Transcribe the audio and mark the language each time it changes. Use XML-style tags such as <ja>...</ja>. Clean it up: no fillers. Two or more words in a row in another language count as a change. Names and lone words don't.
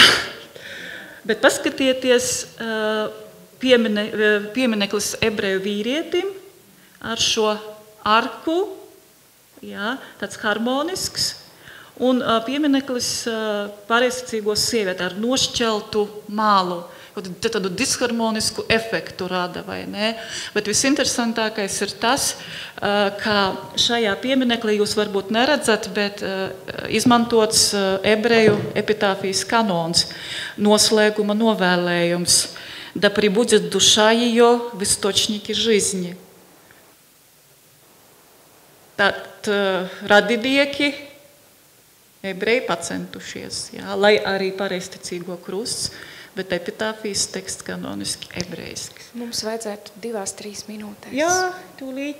<lv>Bet paskatieties, piemineklis ebreju vīrietim ar šo arku, jā, tāds harmonisks, un piemineklis pareizticīgo sievieti ar nošķeltu malu, tādu disharmonisku efektu rada, vai ne? Bet visinteresantākais ir tas, ka šajā pieminekli jūs varbūt neredzat, bet izmantots ebreju epitāfijas kanons, noslēguma novēlējums.</lv> <ru>Да прибудет душа ее в источнике жизни.</ru> <lv>Tad radinieki, ebreji pacentušies, jā, lai arī pareizticīgo krusts, bet epitāfijas teksts kanoniski ebrejisks. Mums vajadzētu 2-3 minūtēs. Jā, tūlīt.</lv>